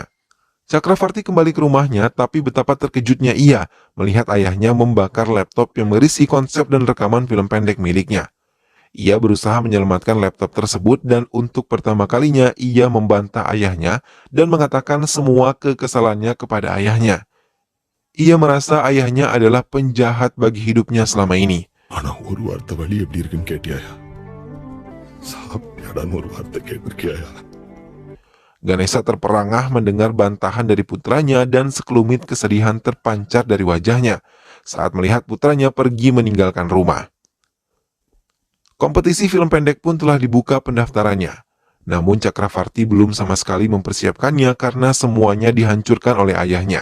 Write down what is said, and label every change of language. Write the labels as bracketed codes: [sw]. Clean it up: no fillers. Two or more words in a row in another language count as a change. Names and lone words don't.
[id] Chakravarti kembali ke rumahnya tapi betapa terkejutnya ia melihat ayahnya membakar laptop yang berisi konsep dan rekaman film pendek miliknya. Ia berusaha menyelamatkan laptop tersebut dan untuk pertama kalinya ia membantah ayahnya dan mengatakan semua kekesalannya kepada ayahnya. Ia merasa ayahnya adalah penjahat bagi hidupnya selama ini. [ta] ஆனா ஒரு வார்த்தை வழி எப்படி இருக்குன்னு கேட்டியாயா? சாப்பிட்டாடான்னு ஒரு வார்த்தை கேட்டிருக்கியாயா? [id] Ganesha terperangah mendengar bantahan dari putranya dan sekelumit kesedihan terpancar dari wajahnya saat melihat putranya pergi meninggalkan rumah. Kompetisi film pendek pun telah dibuka pendaftarannya. Namun Chakravarti belum sama sekali mempersiapkannya karena semuanya dihancurkan oleh ayahnya.